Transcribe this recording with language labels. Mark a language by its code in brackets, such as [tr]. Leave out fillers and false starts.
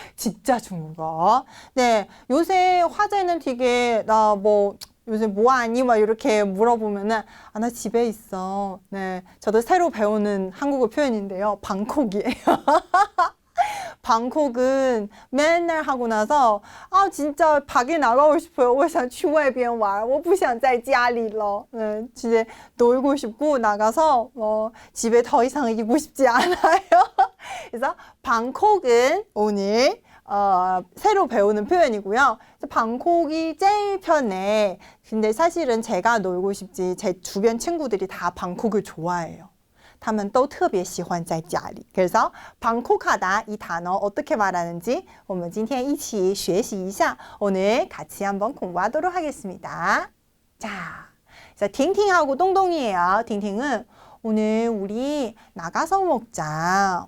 [ko] 진짜 중국어. 네, 요새 화제는 되게 요새 뭐하니? 막 이렇게 물어보면은 나 집에 있어. 네, 저도 새로 배우는 한국어 표현인데요. 방콕이에요. 방콕은 맨날 하고 나서 진짜 밖에 나가고 싶어요. [zh] 我想去外边玩我不想在家里了. [ko] 네, 진짜 놀고 싶고 나가서 집에 더 이상 있고 싶지 않아요. 그래서 방콕은 오늘 새로 배우는 표현이고요. 방콕이 제일 편해. 근데 사실은 제가 놀고 싶지 제 주변 친구들이 다 방콕을 좋아해요. [zh] 他们都特别喜欢在家里. [ko] 그래서 방콕하다 이 단어 어떻게 말하는지 [zh] 我们今天一起学习一下. [ko] 오늘 같이 한번 공부하도록 하겠습니다. 자, 그래서 팅팅하고 똥똥이에요. 팅팅은 오늘 우리 나가서 먹자.